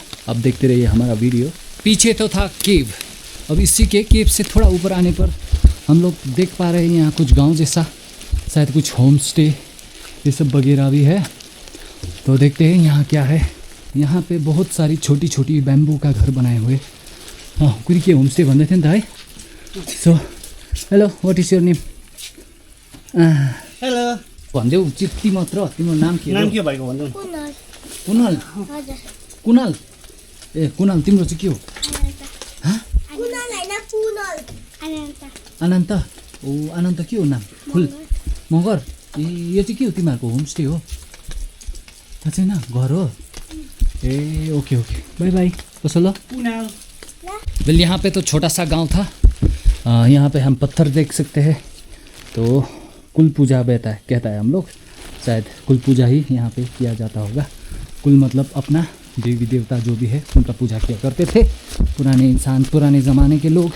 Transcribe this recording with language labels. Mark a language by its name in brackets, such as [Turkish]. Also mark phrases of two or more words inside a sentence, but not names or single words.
[Hindi] अब देखते रहिए हमारा वीडियो। पीछे तो था केव, अब इसी के केव से थोड़ा ऊपर आने पर हम लोग देख पा रहे हैं यहाँ कुछ गांव जैसा, शायद कुछ [English] home stay [Hindi] ये सब वगैरह भी है। तो देखते हैं यहाँ क्या है। यहाँ पे बहुत सारी छोटी छोटी बैम्बू का घर बनाए हुए। [Nepali] हाँ, कुछ के [English] home stay [Nepali] भन्दै थियो नि त है। [English] so hello, What is your name? हेलो, [Nepali] भनिदेऊ चित्ती मात्र। तिम्रो नाम के नाम हो? के भाइको भन्नु? कुनाल। कुनाल, ए कुनाल, तिम्रो चाहिँ के हो? अनन्त। ओ अनन्त के हो नाम? फुल मगर। ए यो चाहिँ के हो? तिमीहरूको होमस्टे हो? थाहा छैन, घर हो? ए [English] okay okay, bye bye. [Nepali] कसो ल? [Hindi] वेल, यहाँ पे तो छोटा सा गांव था। यहाँ पे हम पत्थर देख सकते हैं। तो कुल पूजा कहता है हम लोग, शायद कुल पूजा ही यहाँ पे किया जाता होगा। कुल मतलब अपना देवी देवता जो भी है उनका पूजा किया करते थे पुराने इंसान, पुराने ज़माने के लोग।